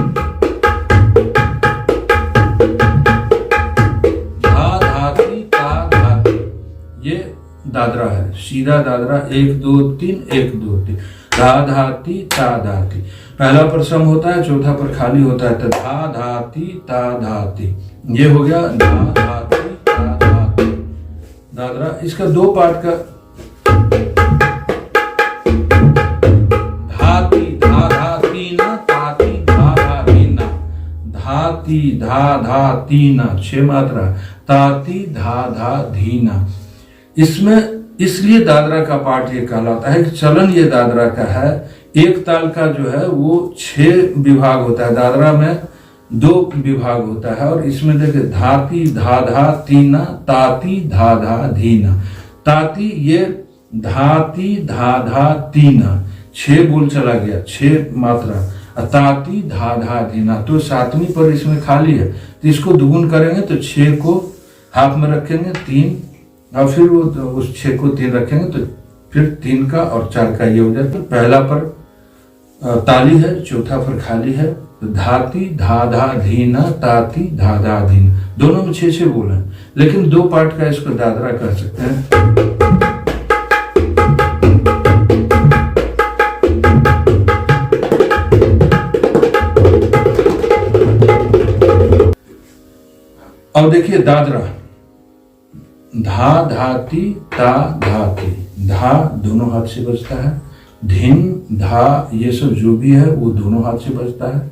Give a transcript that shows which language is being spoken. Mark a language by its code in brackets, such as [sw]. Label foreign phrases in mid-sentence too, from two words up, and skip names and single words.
[hi] धा धाती ता धाती, ये दादरा है, सीधा दादरा। 1 2 3 1 2 3, धा धाती ता धाती। पहला पर सम होता है, चौथा पर खाली होता है। तो धा धाती ता धाती, ये हो गया धा धाती दादरा। इसका 2 पार्ट का धाती धा धा तीना, ताती धा धा धीना, धाती धा धा तीना 6 मात्रा, ताती धा धा धीना। इसमें इसलिए दादरा का पार्ट ये कहलाता है कि चलन ये दादरा का है। एक ताल का जो है वो 6 विभाग होता है, दादरा में 2 विभाग होता है। और इसमें देखिए धाती धा धा तीना, ताती धा धा धीना। ताती ये धाती धा धा तीना, 6 बोल चला गया, 6 मात्रा। ताती धा धा धीना, तो 7वीं पर इसमें खाली है, तो इसको दुगुन करेंगे तो 6 को हाथ में रखेंगे 3, और फिर वो उस 6 को 3 रखेंगे तो फिर 3 का और 4 का ये हो जाता है। पहला पर ताली है, चौथा पर खाली है। धाती धा धा धीना, ताती धा धा धीना, दोनों में 6 बोल हैं, लेकिन 2 पार्ट का इसको दादरा कह सकते हैं। अब देखिए दादरा, धा धाती ता धाती, धा दोनों हाथ से बजता है, धिन धा ये सब जो भी है वो दोनों हाथ से बजता है।